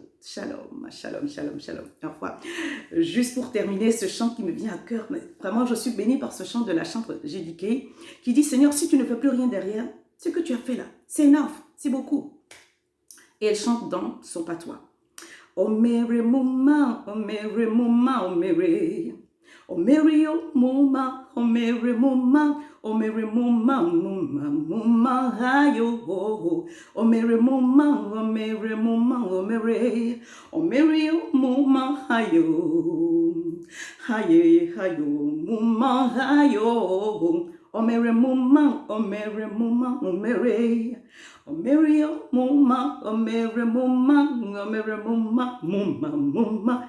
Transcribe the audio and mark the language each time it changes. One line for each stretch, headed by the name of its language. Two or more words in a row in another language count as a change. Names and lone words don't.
French: Shalom, shalom, shalom, shalom. Au revoir. Juste pour terminer, ce chant qui me vient à cœur, mais vraiment je suis bénie par ce chant de la chantre JDK qui dit « Seigneur, si tu ne fais plus rien derrière, ce que tu as fait là, c'est enough, c'est beaucoup. » Et elle chante dans son patois. « Oh Mary, Mouma, oh Mary, Mouma, oh Mary. Oh Mary, oh Mouma, oh Mary, Mouma, oh Mary, Mouma, Mouma, Mouma, ayo, oh, oh Mary, Mouma, oh Mary, Mouma, oh Mary, oh Mary, oh Mouma, ayo, aye, ayo, Mouma, ayo, oh Mary, Mouma, oh Mary, Mouma, oh Mary, oh Mary, oh Mouma, oh Mary, Mouma, oh Mary, Mouma, Mouma, Mouma.